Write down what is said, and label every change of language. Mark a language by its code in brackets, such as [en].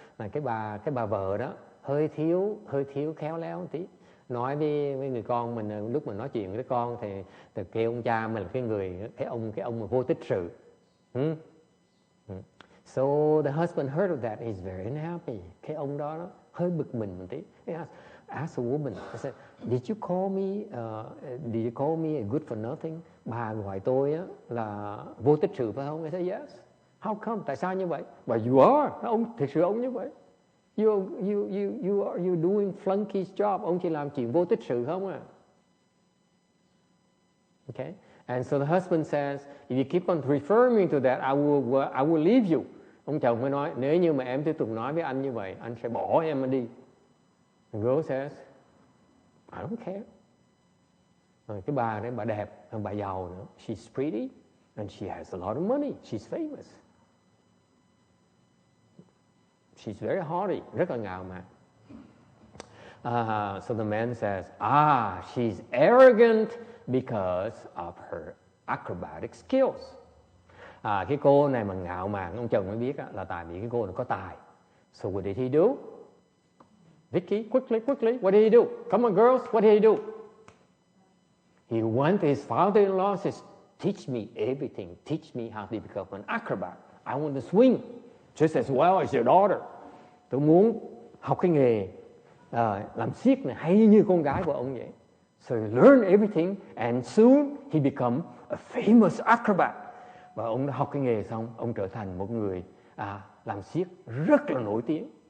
[vi] Là cái bà vợ đó hơi thiếu khéo léo một tí. Nói với người con mình, lúc mà nói chuyện với con thì kêu ông cha mình là cái ông mà vô tích sự. [en] So the husband heard of that, he's very unhappy. [vi] Cái ông đó hơi bực mình một tí. [en] He asked a woman, I said, did you call me a good for nothing? [vi] Bà gọi tôi á là vô tích sự phải không? [en] I said, yes. How come? [vi] Tại sao như vậy? [en] But you are. [vi] Thực sự ông như vậy. [en] You doing flunky's job. [vi] Ông chỉ làm chuyện vô tích sự không à? [en] Okay. And so the husband says, if you keep on referring me to that, I will leave you. [vi] Ông chồng mới nói, nếu như mà em tiếp tục nói với anh như vậy, anh sẽ bỏ em mà đi. [en] The girl says, I don't care. [vi] Cái bà đấy, bà đẹp, bà giàu nữa. [en] She's pretty and she has a lot of money. She's famous. She's very haughty, [vi] rất là ngạo mạn. [en] So the man says, she's arrogant because of her acrobatic skills. [vi] Cái cô này mà ngạo mạn, ông chồng mới biết là tại vì cái cô này có tài. [en] So what did he do? Vicky, quickly, what did he do? Come on, girls, what did he do? He went to his father-in-law and says, teach me everything. Teach me how to become an acrobat. I want to swing just as well as your daughter. [vi] Tôi muốn học cái nghề làm xiếc này hay như con gái của ông vậy. [en] So he learned everything and soon he become a famous acrobat. [vi] Và ông đã học cái nghề xong, ông trở thành một người làm xiếc rất là nổi tiếng.